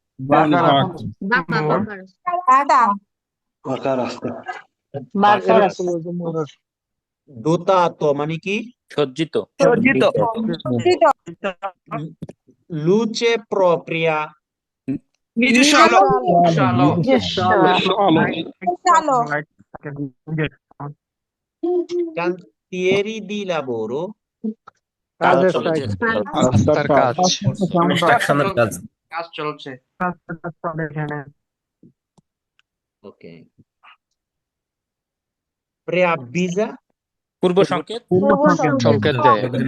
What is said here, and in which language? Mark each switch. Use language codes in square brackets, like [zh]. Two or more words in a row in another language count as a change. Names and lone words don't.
[bn] দোতা তো মানে কি? সজ্জিত সজ্জিত। [it] luce propria. [bn] নিজস্ব আলো। [it] Cantieri di lavoro। [bn] কাজের চলছে রাস্তার কাজ কনস্ট্রাকশনের কাজ চলছে। ওকে। [it] Preavvisa। [bn] পূর্ব সংকেত সংকেত দেয়